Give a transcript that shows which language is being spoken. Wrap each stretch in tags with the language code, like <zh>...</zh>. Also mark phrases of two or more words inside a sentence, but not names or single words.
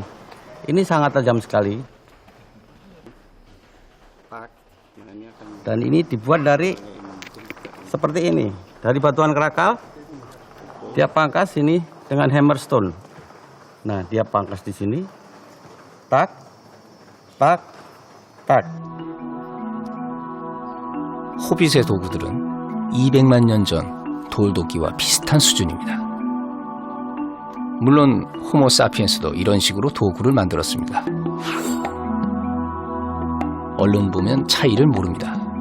<id>Ini sangat tajam sekali. Dan ini dibuat dari seperti ini, dari batuan kerakal. Dia pangkas ini dengan hammerstone. Nah, dia pangkas di sini. Tak, tak, tak.</id> <ko>호빗의 도구들은 200만 년 전 돌도끼와 비슷한 수준입니다. 물론 호모 사피엔스도 이런 식으로 도구를 만들었습니다. 얼른 보면 차이를 모릅니다.</ko>